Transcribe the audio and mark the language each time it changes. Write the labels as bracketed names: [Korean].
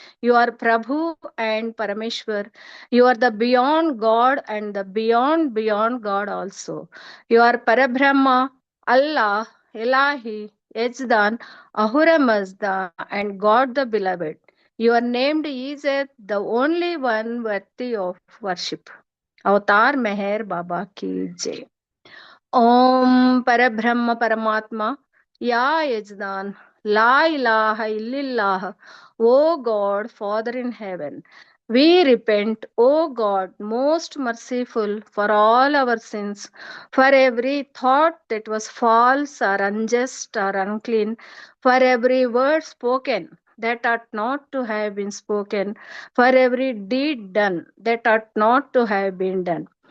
[English] You are Prabhu and Parameshwar. You are the beyond God and the beyond God also. You are Parabrahma, Allah, Elahi, Yajdan, Ahura Mazda, and God the Beloved. Your named is the only one worthy of worship. [Hindi] अवतार मेहर बाबा की जय. ओम परब्रह्म परमात्मा या यजदान [Arabic] ला इलाहा इल्लल्लाह. [English] O God, Father in heaven, we repent, O God, most merciful, for all our sins, for every thought that was false or unjust or unclean, for every word spoken that ought not to have been spoken, for every deed done that ought not to have been done.